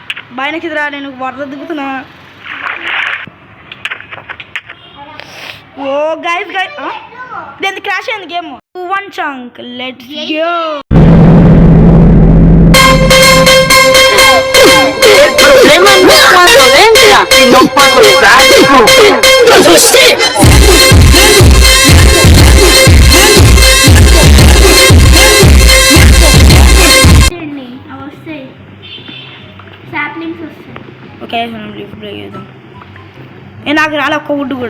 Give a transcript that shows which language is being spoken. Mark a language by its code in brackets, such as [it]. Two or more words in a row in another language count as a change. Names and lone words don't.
[te] బాయ్ కిందరా నేను వరద దిగుతున్నా. ఓ గైస్ దీని క్రాష్ అయింది గేమ్. [en] 1 chunk let's go. [es] El problema no es cuando entra, sino cuando sale. [te] ఓకే మనం [en] lift break [te] చేద్దాం. నాకు రాలే ఒక్క వుడ్ కూడా.